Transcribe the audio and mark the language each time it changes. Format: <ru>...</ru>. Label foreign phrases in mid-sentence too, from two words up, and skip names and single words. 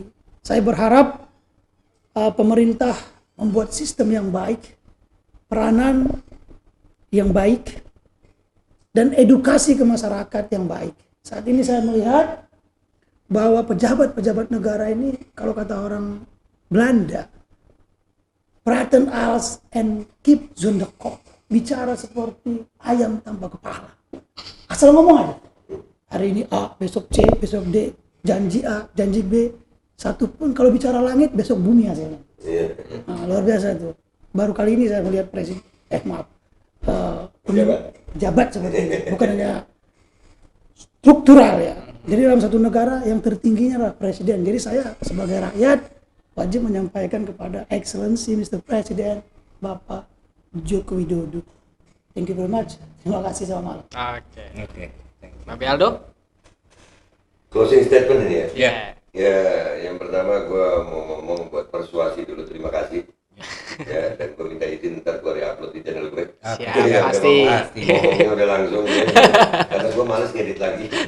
<id>Saya berharap pemerintah membuat sistem yang baik, peranan yang baik, dan edukasi ke masyarakat yang baik. Saat ini saya melihat bahwa pejabat-pejabat negara ini, kalau kata orang Belanda,</id> <nl>praten als en kip zonder kop,</nl> <id>bicara seperti ayam tanpa kepala. Asal ngomong aja. Hari ini A, besok C, besok D, janji A, janji B. Satu pun kalau bicara langit, besok bumi hasilnya. Nah, luar biasa itu. Baru kali ini saya melihat presiden, pejabat seperti ini, bukan hanya struktural ya. Jadi dalam satu negara yang tertingginya adalah presiden. Jadi saya sebagai rakyat wajib menyampaikan kepada</id> <en>Excellency Mr.</en> <id>President Bapak Joko Widodo.</id> <en>Thank you very much.</en> <id>Terima kasih, selamat malam. Oke. Babe Aldo?</id> <en>Closing statement</en> <id>ini ya. Ya. Ya, yang pertama gue mau ngomong buat persuasi dulu, terima kasih. Ya, dan gue minta izin ntar gue re-upload di channel gue. Siap, Jadi pasti. ngomongnya udah langsung ya. Karena gue males ngedit lagi.</id>